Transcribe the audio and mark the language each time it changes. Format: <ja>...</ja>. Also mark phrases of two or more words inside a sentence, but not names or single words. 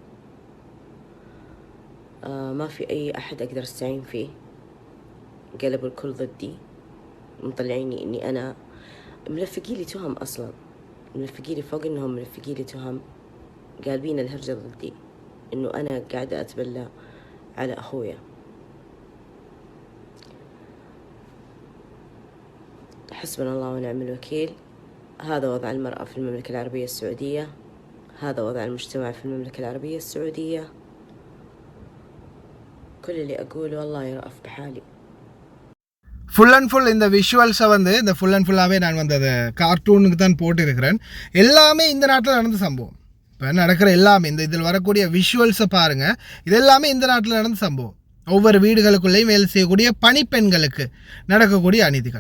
<ar>ما في أي أحد أقدر أستعين فيه، قلبوا الكل ضدي، مطلعيني إني أنا ملفقي لي تهم، أصلا ملفقي لي فوق إنهم ملفقي لي تهم، قالبين الهرجة ضدي إنه أنا قاعدة أتبلى على أخويا. حسبنا الله ونعم الوكيل. هذا وضع المرأة في المملكة العربية السعودية، هذا وضع المجتمع في المملكة العربية السعودية. كل اللي أقوله الله يرأف بحالي.</ar> <en>full and full</en> <ta>இந்த விஷுவல்ஸை வந்து இந்த</ta> <en>full and fullஆகவே</en> <ta>நான் வந்து அதை கார்ட்டூனுக்கு தான் போட்டிருக்கிறேன். எல்லாமே இந்த நாட்டில் நடந்த சம்பவம். இப்போ நடக்கிற எல்லாமே இந்த இதில் வரக்கூடிய விஷுவல்ஸை பாருங்கள், இது எல்லாமே இந்த நாட்டில் நடந்த சம்பவம். ஒவ்வொரு வீடுகளுக்குள்ளேயும் வேலை செய்யக்கூடிய பணிப்பெண்களுக்கு நடக்கக்கூடிய அநீதிகள்.</ta>